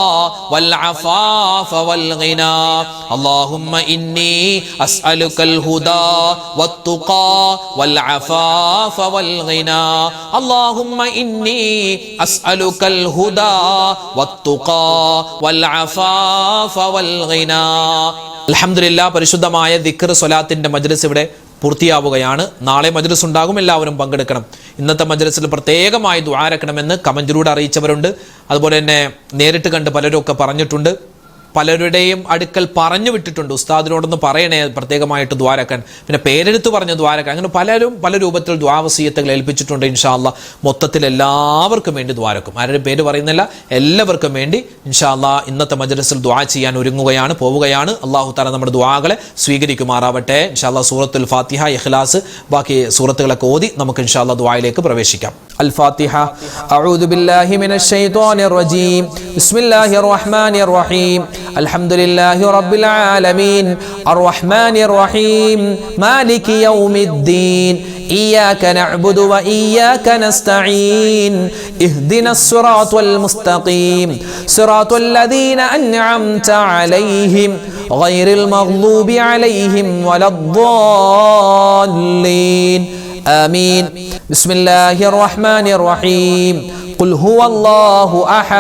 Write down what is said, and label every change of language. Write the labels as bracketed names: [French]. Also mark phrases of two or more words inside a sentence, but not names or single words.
[Arabic] والعفاف والغنى اللهم إني أسألك الهدى والتقى والعفاف والغنى اللهم إني أسألك الهدى والتقى والعفاف والغنى [Malayalam] അൽഹംദുലില്ലാ പരിശുദ്ധമായ ദിക്ർ സ്വലാത്തിന്റെ മജ്ലിസ് ഇവിടെ പൂർത്തിയാവുകയാണ്. നാളെ മജ്ലിസ് ഉണ്ടാകും, എല്ലാവരും പങ്കെടുക്കണം. ഇന്നത്തെ മജ്ലിസിൽ പ്രത്യേകമായി ദുആ രക്കണമെന്ന് കമന്റിലൂടെ അറിയിച്ചവരുണ്ട്. അതുപോലെ തന്നെ നേരിട്ട് കണ്ട് പലരും ഒക്കെ പറഞ്ഞിട്ടുണ്ട്. പലരുടെയും അടുക്കൽ പറഞ്ഞു വിട്ടിട്ടുണ്ട്, ഉസ്താദിനോടൊന്ന് പറയണേ പ്രത്യേകമായിട്ട് ദ്വാരക്കാൻ, പിന്നെ പേരെടുത്ത് പറഞ്ഞ് ദ്വാരക്കാൻ, അങ്ങനെ പലരും പല രൂപത്തിൽ ദ്വാവസീയത്തുകൾ ഏൽപ്പിച്ചിട്ടുണ്ട്. [Arabic] إن شاء الله [Malayalam] മൊത്തത്തിൽ എല്ലാവർക്കും വേണ്ടി ദ്വാരക്കും, ആരുടെയും പേര് പറയുന്നില്ല, എല്ലാവർക്കും വേണ്ടി [Arabic] إن شاء الله [Malayalam] ഇന്നത്തെ മജ്ലിസിൽ ദുആ ചെയ്യാൻ ഒരുങ്ങുകയാണ്, പോവുകയാണ്. [Arabic] الله تعالى [Malayalam] നമ്മുടെ ദുആകളെ സ്വീകരിക്കുമാറാവട്ടെ. [Arabic] إن شاء الله [Malayalam] സൂറത്തുൽ ഫാത്തിഹ, ഇഖ്ലാസ്, ബാക്കി സൂറത്തുകളൊക്കെ ഓതി നമുക്ക് [Arabic] إن شاء الله [Malayalam] ദുആയിലേക്ക് പ്രവേശിക്കാം. [Arabic] الفاتحة. أعوذ بالله من الشيطان الرجيم. بسم الله الرحمن الرحيم. الحمد لله رب العالمين الرحمن الرحيم مالك يوم الدين إياك نعبد وإياك نستعين اهدنا الصراط المستقيم صراط الذين أنعمت عليهم غير المغضوب عليهم ولا الضالين آمين بسم الله الرحمن الرحيم قل هو الله أحد